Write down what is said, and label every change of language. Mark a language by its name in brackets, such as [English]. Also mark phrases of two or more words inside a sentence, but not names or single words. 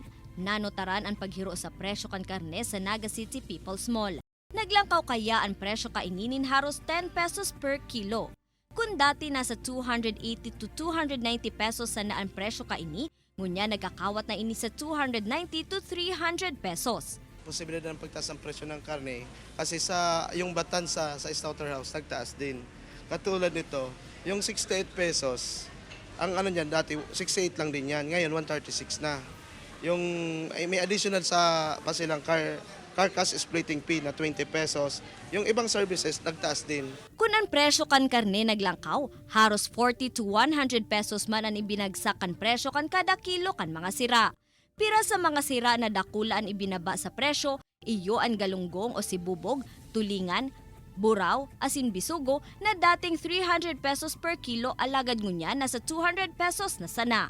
[Bikol] Nanotaran ang paghiro sa presyo kan karne sa Naga City People's Mall. Naglangkaw kaya ang presyo kaininin haros 10 pesos [English] per kilo. [Bikol] Kung dati nasa 280 to 290 pesos sana ang presyo kaini, ngunya nagkakawat na ini sa 290 to 300 pesos. [Filipino] Posibilidad ng pagtaas ng presyo ng karne kasi sa yung batan sa slaughterhouse nagtaas din. Katulad nito, yung 68 pesos, ang ano niyan dati 68 lang din yan, ngayon 136 na. Yung may additional sa pasilang [English] carcass splitting fee [Filipino] na 20 pesos. Yung ibang services nagtaas din. [Bikol] Kung ang presyo kan karne naglangkaw, haros 40 to 100 pesos man ang ibinagsak kan presyo kan kada kilo kan mga sira. Pira sa mga sira na dakulaan ibinaba sa presyo, iyo ang galunggong o sibubog, tulingan, buraw, asin bisugo na dating 300 pesos [English] per kilo [Bikol] alagad ngunya nasa 200 pesos na sana.